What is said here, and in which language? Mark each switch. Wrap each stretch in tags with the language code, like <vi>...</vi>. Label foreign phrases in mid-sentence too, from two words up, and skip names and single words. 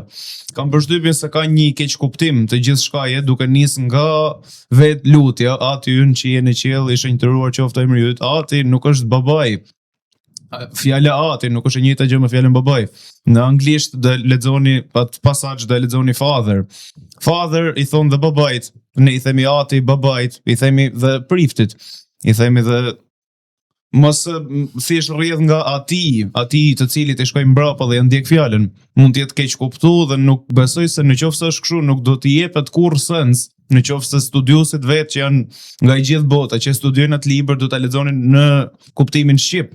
<sq>Kam përshtypjen se ka një keq kuptim të gjithçkaje duke nis nga vetë lutja, Ati ynë që je në qiell, i shenjtëruar qoftë emri yt. Ati nuk është babai. Fjala Ati nuk është e njëjta gjë me fjalën babai. Në anglisht do lexoni atë pasazh, do lexoni father. Father i thon dhe babait. Ne i themi Ati babait, i themi dhe priftit. I themi dhe mos thjesht rrjedh nga ati të cilit e shkojnë mbrapa dhe ja ndjek fjalën. Mund të jetë keq kuptuar dhe nuk besoj se nëse është kështu nuk do të jepet kurrë sens, nëse studiuesit vetë që janë nga i gjithë bota që studiojnë atë libër do ta lexonin në kuptimin shqip.</sq>